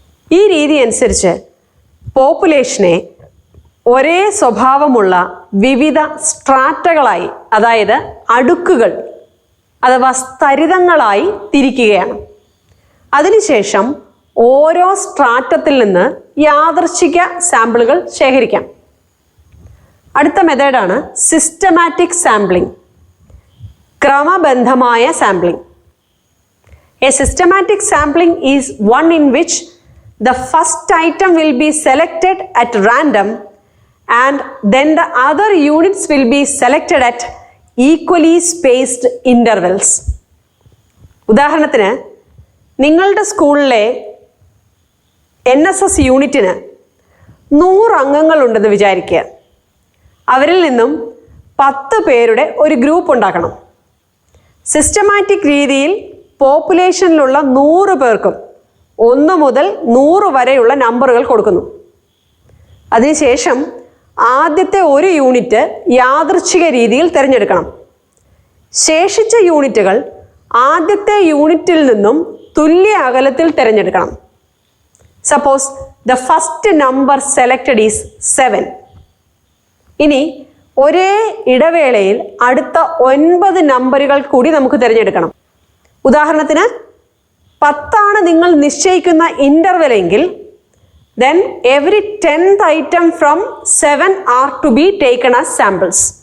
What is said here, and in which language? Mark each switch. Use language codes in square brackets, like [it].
[ml] ഈ രീതി അനുസരിച്ച് പോപ്പുലേഷനെ ഒരേ സ്വഭാവമുള്ള വിവിധ സ്ട്രാറ്റകളായി, അതായത് അടുക്കുകൾ അഥവാ സ്തരിതങ്ങളായി തിരിക്കുകയാണ്. അതിനുശേഷം ഓരോ സ്ട്രാറ്റത്തിൽ നിന്ന് യാദൃച്ഛിക സാമ്പിളുകൾ ശേഖരിക്കാം. അടുത്ത മെത്തേഡാണ് systematic sampling, ക്രമബദ്ധമായ sampling. [en] A systematic sampling is one in which the first item will be selected at random and then the other units will be selected at equally spaced intervals. [ml] ഉദാഹരണത്തിന്, നിങ്ങളുടെ സ്കൂളിലെ NSS യൂണിറ്റിന് 100 അംഗങ്ങളുണ്ടെന്ന് വിചാരിക്കുക. അവരിൽ നിന്നും 10 പേരുടെ ഒരു group ഉണ്ടാക്കണം. സിസ്റ്റമാറ്റിക് രീതിയിൽ പോപ്പുലേഷനിലുള്ള 100 പേർക്കും 1 മുതൽ 100 വരെയുള്ള നമ്പറുകൾ കൊടുക്കുന്നു. അതിനുശേഷം ആദ്യത്തെ ഒരു യൂണിറ്റ് യാദൃച്ഛിക രീതിയിൽ തിരഞ്ഞെടുക്കണം. ശേഷിച്ച യൂണിറ്റുകൾ ആദ്യത്തെ യൂണിറ്റിൽ നിന്നും തുല്യ അകലത്തിൽ തിരഞ്ഞെടുക്കണം. [en] Suppose the first number selected is 7. [ml] ഇനി ഒരേ ഇടവേളയിൽ അടുത്ത 9 നമ്പറുകൾ കൂടി നമുക്ക് തിരഞ്ഞെടുക്കണം. ഉദാഹരണത്തിന് 10 നിങ്ങൾ നിശ്ചയിക്കുന്ന ഇന്റർവെൽ എങ്കിൽ [en] then every 10th item from 7 are to be taken as samples.